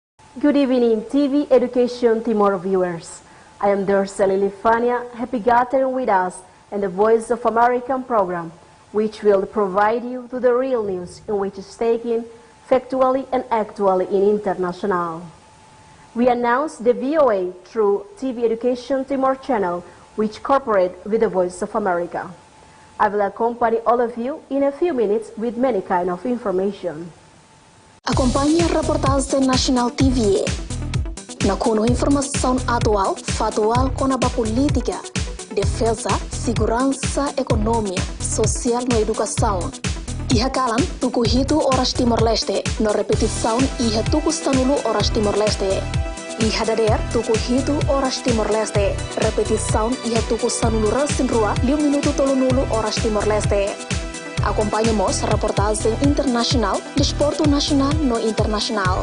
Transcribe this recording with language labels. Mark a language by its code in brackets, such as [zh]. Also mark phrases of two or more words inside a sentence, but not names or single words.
[en] Good evening, TV Education Timor viewers. I am Dorsa Lilifania, happy gathering with us in the Voice of American program, which will provide you to the real news in which is taken factually and actually in Internasional. We announce the VOA through TV Education Timor channel, which cooperate with the Voice of America. I will accompany all of you in a few minutes with many kind of information. [tet] Akompanha Reportajen Nasional TVE. [pt] Na kuno informação atual, factual com a política, defesa, segurança, economia, social e educação. [tet] Iha kalan tuku hitu oras Timor-Leste, no repetição iha tuku stanulu oras Timor-Leste. Iha dader tuku hitu oras Timor-Leste, repetição iha tuku stanulu rasinrua 5 minuto tolunulu oras Timor-Leste. [pt] Acompanhamos reportagem internacional, desporto nacional no internacional.